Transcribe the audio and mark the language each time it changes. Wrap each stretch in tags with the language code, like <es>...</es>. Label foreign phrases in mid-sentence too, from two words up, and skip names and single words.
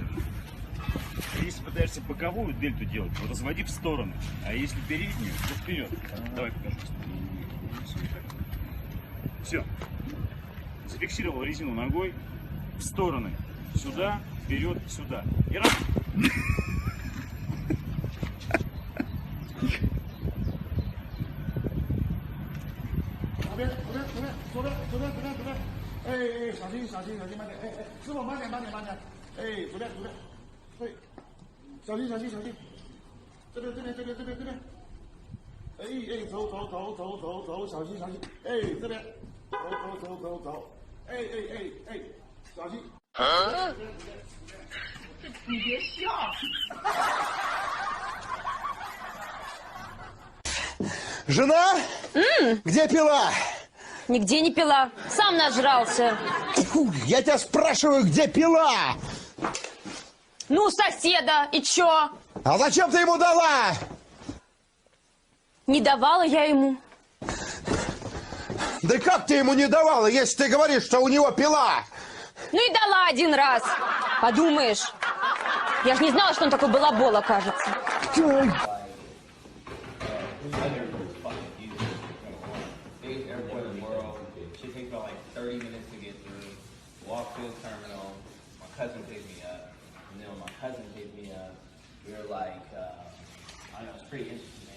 <ru>Если пытаешься боковую дельту делать, то разводи в сторону. А если переднюю, то вперед. Давай покажу. Все. Зафиксировал резину ногой в стороны. Сюда, вперед, сюда. И раз.</ru> <zh>小心，慢点！师傅，慢点！左边，对，小心！这边！走，小心！这边，走，小心！你别笑。</zh> <ru>Жена? Где пила? Нигде не пила. Сам нажрался. Фу, я тебя спрашиваю, где пила? Ну, соседа. И чё? А зачем ты ему дала? Не давала я ему. Да как ты ему не давала, если ты говоришь, что у него пила? Ну и дала один раз. Подумаешь. Я же не знала, что он такой балабол окажется.</ru> <en>Should take about like 30 minutes to get through. Walk to the terminal. My cousin picked me up. And then when my cousin picked me up, we were like, I don't know, it's pretty interesting, man.</en>